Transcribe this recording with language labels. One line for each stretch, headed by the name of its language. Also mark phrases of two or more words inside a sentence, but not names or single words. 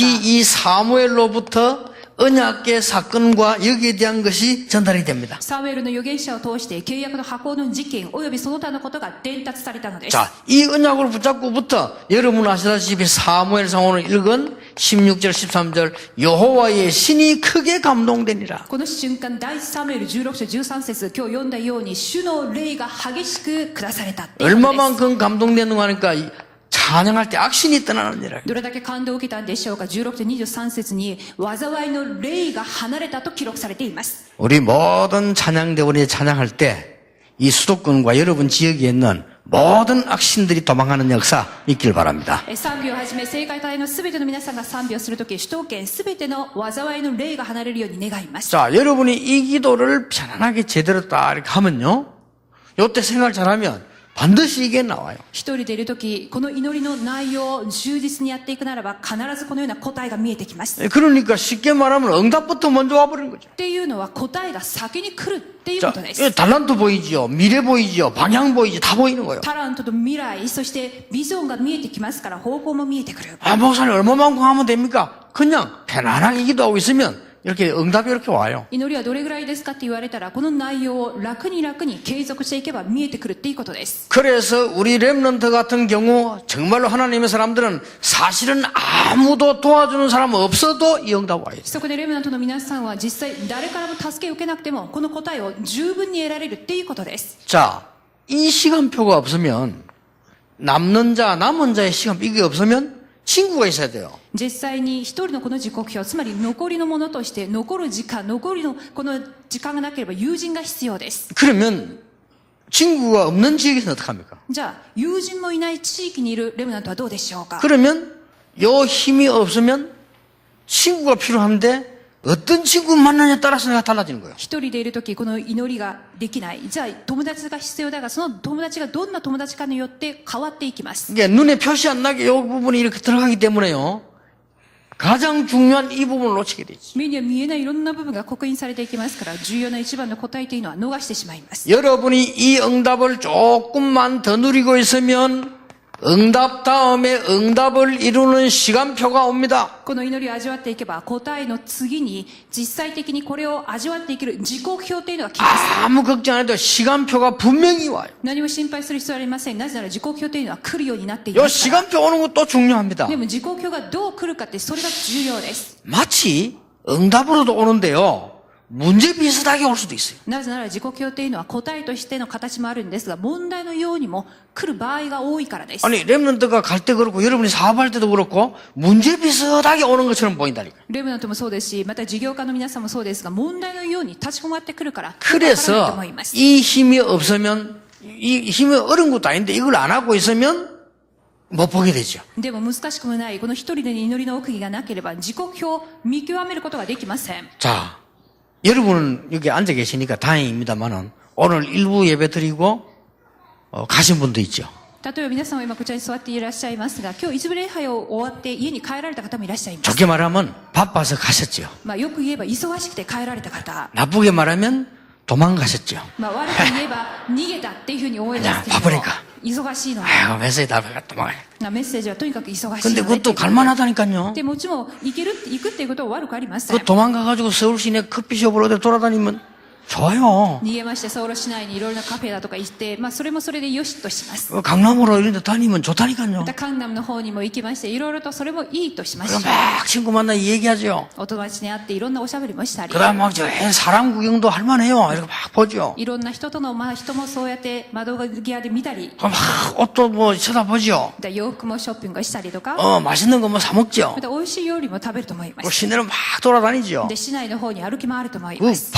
Korean: 특히 이 사무엘로부터 언약의 사건과 여기에 대한 것이 전달이 됩니다.
Japanese: サムエルの預言者を通して契約の箱の事件およびその他のことが伝達されたのです。
Korean: 자, 이 언약을 붙잡고부터 여러분 아시다시피 사무엘상 오늘 읽은 16절 13절 여호와의 신이 크게 감동되니라.
Japanese: この瞬間、第一サムエル16章13節、今日読んだように、主の霊が激しく下されたっていうことです。
Korean: 얼마만큼 감동되는가 하니까 찬양할 때 악신이 떠나느니라.
Japanese: どれだけ感動を受けたんでしょうか。16章23節に、災いの霊が離れたと記録されています。
Korean: 우리 모든 찬양대원이 찬양할 때 이 수도권과 여러분 지역에 있는 모든 악신들이 도망가는 역사 있길 바랍니다.
Japanese: 賛美をはじめ、聖会隊のすべての皆さんが賛美をするとき、首都圏すべての災いの霊が離れるように願います。
Korean: 자, 여러분이 이 기도를 편안하게 제대로 딱 이렇게 하면요. 요때 생각 잘하면 반드시 이게 나와요.
Japanese: 一人でいるとき、この祈りの内容を忠実にやっていくならば、必ずこのような答えが見えてきます。
Korean: 그러니까 쉽게 말하면 응답부터 먼저 와버린 거죠.
Japanese: っていうのは、答えが先に来るっていう
Korean: 자,
Japanese: ことです。
Korean: 달란트 보이지요. 미래 보이지요. 방향 보이지. 다 보이는 거예요.
Japanese: タラントと未来、そしてビジョンが見えてきますから、方向も見えてくる。
Korean: 아, 목사님 얼마만큼 하면 됩니까? 그냥 편안하게 기도하고 있으면 이렇게 응답이 이렇게 와요.
Japanese: 祈りはどれぐらいですかって言われたら、この内容を楽に継続していけば見えてくるっていうことです。
Korean: 그래서 우리 렘넌트 같은 경우 정말로 하나님의 사람들은 사실은 아무도 도와주는 사람 없어도 이 응답 와요.
Japanese: そこでレムナントの皆さんは実際誰からも助けを受けなくてもこの答えを十分に得られるっていうことです。
Korean: 자, 이 시간표가 없으면 남는 남은 자의 시간표 이게 없으면 친구가 있어야 돼요.
Japanese: 実際に一人のこの時刻表、つまり残りのものとして残る時間、残りのこの時間がなければ友人が必要です。
Korean: 그러면 친구가 없는 지역에서는 어떡합니까?
Japanese: じゃあ友人もいない地域にいるレムナントはどうでしょうか。
Korean: 그러면 요 힘이 없으면 친구가 필요한데 어떤 친구 만나냐에 따라서 내가 달라지는 거예요.
Japanese: 一人でいるときこの祈りができない。じゃあ友達が必要だが、その友達がどんな友達かによって変わっていきます。
Korean: 이게 눈에 표시 안 나게 이 부분이 이렇게 들어가기 때문에요. 가장 중요한 이 부분을 놓치게 되지.
Japanese: 目には見えないいろんな部分が刻印されていきますから、重要な一番の答えというのは逃してしまいます。
Korean: 여러분이 이 응답을 조금만 더 누리고 있으면 응답 다음에 응답을 이루는 시간표가 옵니다.
Japanese: この祈りを味わっていけば、答えの次に実際的にこれを味わっていける時刻表というのが来ます。
Korean: 아무 걱정 안 해도 시간표가 분명히 와요.
Japanese: 何も心配する必要はありません。なぜなら時刻表というのは来るようになってい
Korean: 이
Japanese: ますから。
Korean: 시간표 오는 것도 중요합니다.
Japanese: でも時刻表がどう来るかってそれが重要です。
Korean: 마치 응답으로도 오는데요. 문제 비슷하게 올 수도 있어요.
Japanese: なぜなら時刻表というのは答えとしての形もあるんですが、問題のようにも来る場合が多いからです。
Korean: 아니 렘넌트가 갈 때 그렇고 여러분이 사업할 때도 그렇고 문제 비슷하게 오는 것처럼 보인다니까.
Japanese: レムナントもそうですし、また事業家の皆さんもそうですが、問題のように立ち込まってくるからわからないと
Korean: 그래서
Japanese: 思います。
Korean: 이 힘이 없으면 이 힘이 어려운 것도 아닌데 이걸 안 하고 있으면 못 보게 되죠.
Japanese: でも難しくもない、この一人で祈りの奥義がなければ時刻表を見極めることができません。
Korean: 자, 여러분은 여기 앉아 계시니까 다행입니다만은 오늘 일부 예배 드리고 가신 분도 있죠.
Japanese: 例えば皆さんは今こちらに座っていらっしゃいますが、今日一部礼拝を終わって家に帰られた方もいらっしゃいます。
Korean: 좋게 말하면 바빠서 가셨죠.
Japanese: よく言えば忙しくて帰られた方、
Korean: 나쁘게 말하면 도망가셨죠.
Japanese: 悪く言えば逃げたっていうふうに思いますけれども、
Korean: 바쁘니까.
Japanese: 忙しいので、
Korean: 아이고 메시지 다 도망가요.
Japanese: メッセージはとにかく忙しい
Korean: 근데
Japanese: ので、
Korean: 그것도 갈만하다니까요.
Japanese: でもちろん行くっていうことは悪くありません。
Korean: 그 도망가가지고 서울 시내 커피숍으로 어디 돌아다니면 좋아요.
Japanese: 逃げましてソウル市内にいろいろなカフェだとか行って、それもそれでよしとします。
Korean: 강남으로 이런 데 다니면 좋다니까요.
Japanese: またカンナムの方にも行きまして、いろいろとそれもいいとしまし
Korean: 그럼
Japanese: た。
Korean: 막 친구 만나 얘기하죠.
Japanese: お友達に会っていろんなおしゃべりもしたり、
Korean: 그 다음 막 사람 구경도 할 만해요. 이렇게 막 보죠.
Japanese: いろんな人との、人もそうやって窓際で見たり、
Korean: 막 옷도 뭐 쳐다보죠.
Japanese: また洋服もショッピングしたりとか、
Korean: 맛있는 거 뭐 사 먹죠.
Japanese: また美味しい料理も食べると思いま
Korean: 그
Japanese: す。
Korean: 시내로 막 돌아다니죠.
Japanese: で、市内の方に歩き回ると思います。